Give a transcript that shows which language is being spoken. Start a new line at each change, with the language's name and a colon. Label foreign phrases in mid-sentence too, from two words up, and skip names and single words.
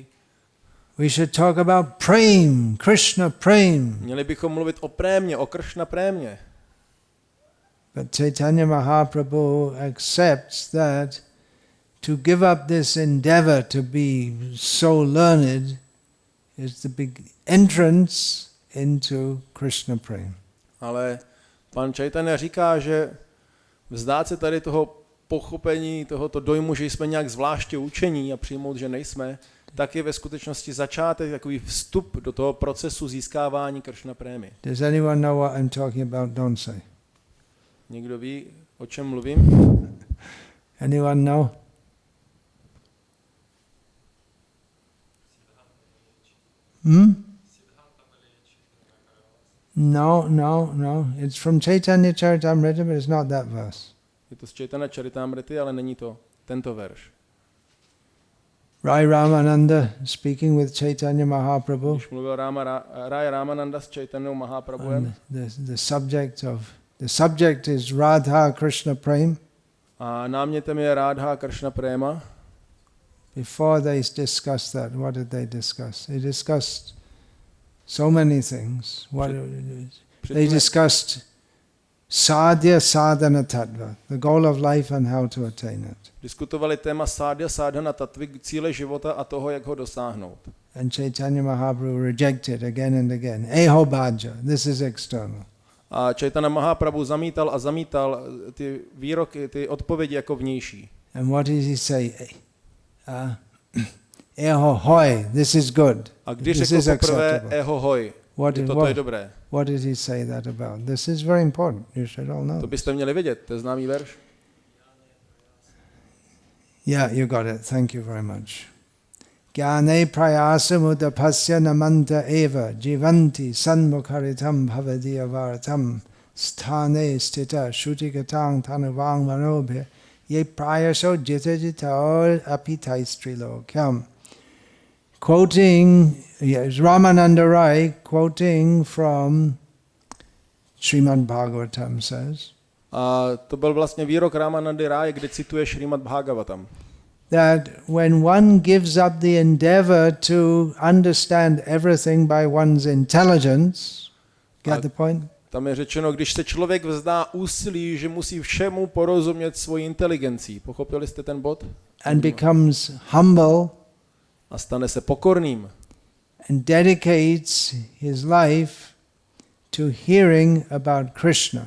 English: We should talk about prem, Krishna prem.
Czech: Měli bychom mluvit o prémě, o Kršna prémě.
English: But Chaitanya Mahaprabhu accepts that to give up this endeavor to be so learned is the big entrance into Krishna prema.
Czech: Ale pan Chaitanya říká, že vzdát se tady toho pochopení, tohoto dojmu, že jsme nějak zvláště učení a přijmout, že nejsme, tak je ve skutečnosti začátek, takový vstup do toho procesu získávání
Sanskrit: Krishna prémy.
English: Does anyone know what I'm talking about? Don't say.
Czech: Někdo ví, o čem mluvím?
English: Anyone know? No. It's from Chaitanya Charitamrita, but it's not that verse.
Czech: Je to z Chaitanya Charitamrity, ale není to tento verš.
English: Rai Ramananda speaking with Chaitanya Mahaprabhu.
Czech: Když mluvil Rai Ramananda s Chaitanyou Mahaprabhuem.
English: The subject is Radha Krishna Prem.
Czech: A námětem je Radha Krishna Prema.
English: Before they discussed that, what did they discuss? They discussed so many things. They discussed
Sanskrit: sadhya sadhana tattva,
English: the goal of life and how to attain it.
Czech: Diskutovali téma
Sanskrit: sadhya sadhana
Czech: tattvy, cíle života a toho, jak ho dosáhnout.
English: And Chaitanya Mahaprabhu rejected again and again.
Bangla: Eho bhaja,
English: this is external.
Czech: A Chaitanya Mahaprabhu zamítal ty výroky, ty odpovědi jako vnější.
English: And what did he say?
Bangla: Eho hoi,
English: this is good.
Czech: A když
English: this
Czech: řekl
English: is
Czech: poprvé
English: acceptable.
Bangla: eho hoi,
Czech: toto je dobré.
English: What did he say that about? This is very important. You should all know.
Czech: To byste měli vědět, to je známý verš.
English: Yeah, you got it. Thank you very much.
Sanskrit: Gyane prayasa mudapasya namanta eva jivanti sanmukharitam bhavadiya varatam sthane stita shutikatang tanuvang manobhya ye prayaso jitajito apitaistrilokyam.
English: Quoting, yes, Ramananda Rai, quoting from Srimad Bhagavatam says,
Czech: a to byl vlastně výrok Ramanandy Ráje, kde cituje Srimad Bhagavatam.
English: That when one gives up the endeavor to understand everything by one's intelligence, get the point?
Czech: Tam je řečeno, když se člověk vzdá úsilí, že musí všemu porozumět svojí inteligencí. Pochopili jste ten bod?
English: And becomes humble
Czech: a stane se pokorným.
English: And dedicates his life to hearing about Krishna.